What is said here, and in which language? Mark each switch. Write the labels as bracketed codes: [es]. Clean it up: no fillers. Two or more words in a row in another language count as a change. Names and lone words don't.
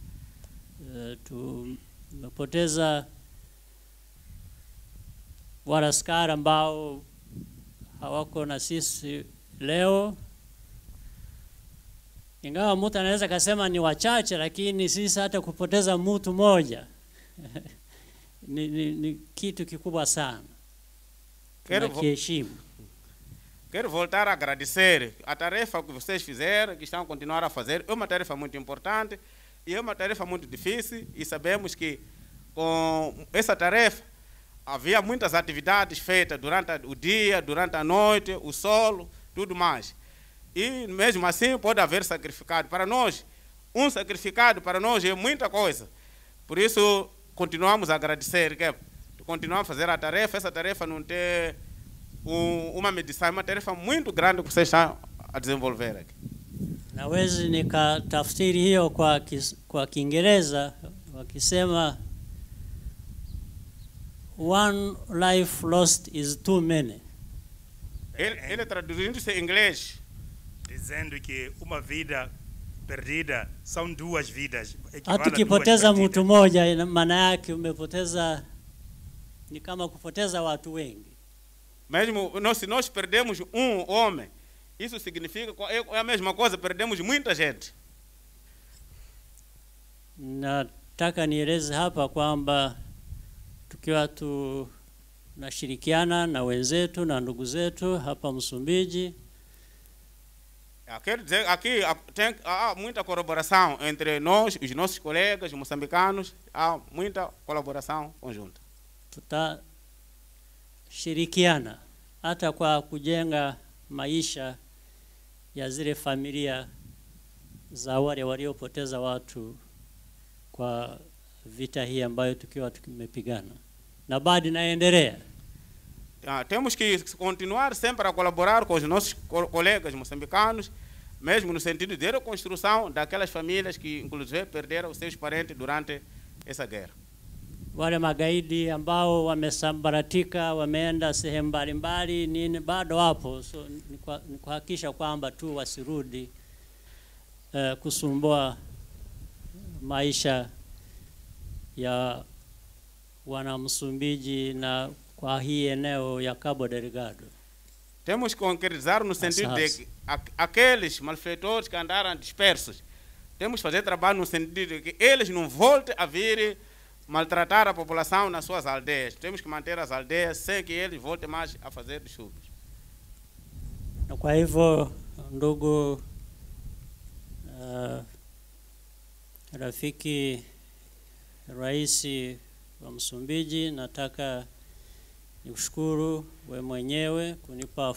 [sw] Tumepoteza wanaskari ambao hawako na sisi leo. Ingawa mtu anaweza kusema ni wachache, lakini sisi hata kupoteza mtu mmoja ni kitu kikubwa sana. [pt] Quero voltar a agradecer a tarefa que vocês fizeram, que estão a continuar a fazer. É uma tarefa muito importante e é uma tarefa muito difícil, e sabemos que com essa tarefa havia muitas atividades feitas durante o dia, durante a noite, o sol, tudo mais. E mesmo assim pode haver sacrificado. Para nós, um sacrificado para nós é muita coisa. Por isso, continuamos a agradecer, que continuamos a fazer a tarefa. Essa tarefa não tem uma medição, é uma tarefa muito grande que vocês estão a desenvolver aqui. [sw] Naweza nikatafsiri hiyo kwa Kiingereza wakisema [en] one life lost is too many. [pt] Ele traduzindo-se em inglês, dizendo que uma vida perdida são duas vidas. [sw] Hata ukipoteza mtu mmoja, maana yake umepoteza, ni kama kupoteza watu wengi. [pt] Mesmo se nós perdemos homem, isso significa é a mesma coisa, perdemos muita gente. [sw] Nataka nieleze hapa kwamba tukiwa tunashirikiana na wenzetu na ndugu zetu hapa Msumbiji, [pt] quero dizer, aqui tem muita colaboração entre nós, os nossos colegas moçambicanos, há muita colaboração conjunta. [sw] Tutashirikiana hata kwa kujenga maisha ya zile familia za wale waliopoteza watu kwa vita hii ambayo tukiwa tumepigana, na bado inaendelea. [pt] Temos que continuar sempre a colaborar com os nossos colegas moçambicanos, mesmo no sentido de reconstrução daquelas famílias que inclusive perderam os seus parentes durante essa guerra. [sw] Wale magaidi ambao wamesambaratika, wameenda sehemu mbalimbali, nini bado hapo. So ni kuhakikisha kwamba tu wasirudi kusumbua maisha ya wana Msumbiji na kwa hii eneo ya Cabo Delgado. [pt] Temos que concretizar no sentido de que aqueles malfeitores que andaram dispersos, temos que fazer trabalho no sentido de que eles não voltem a vir maltratar a população nas suas aldeias. Temos que manter as aldeias sem que eles voltem mais a fazer distúrbios. [sw] Na kwa hivyo ndugu rafiki rais wa Msumbiji, nataka nikushukuru we mwenyewe kunipa